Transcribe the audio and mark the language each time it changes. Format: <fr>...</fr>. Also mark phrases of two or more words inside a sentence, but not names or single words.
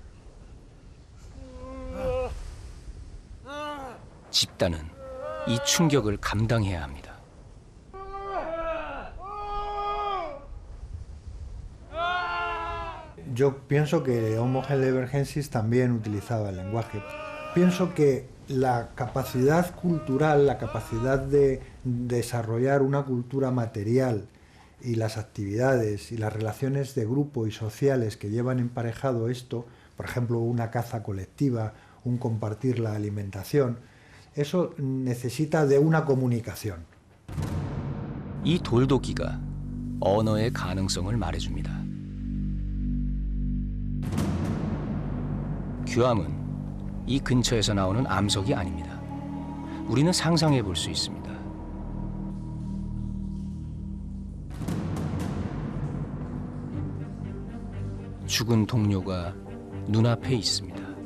<ko>집단은 이 충격을 감당해야 합니다.</ko> <es>Yo pienso que Homo heidelbergensis también utilizaba el lenguaje. Pienso que la capacidad cultural, la capacidad de desarrollar una cultura material y las actividades y las relaciones de grupo y sociales que llevan emparejado esto, por ejemplo, una caza colectiva, un compartir la alimentación, eso necesita de una comunicación.</es> <ko>이 돌도끼가 언어의 가능성을 말해줍니다. 규암은 이 근처에서 나오는 암석이 아닙니다. 우리는 상상해 볼 수 있습니다. 죽은 동료가 눈앞에 있습니다.</ko>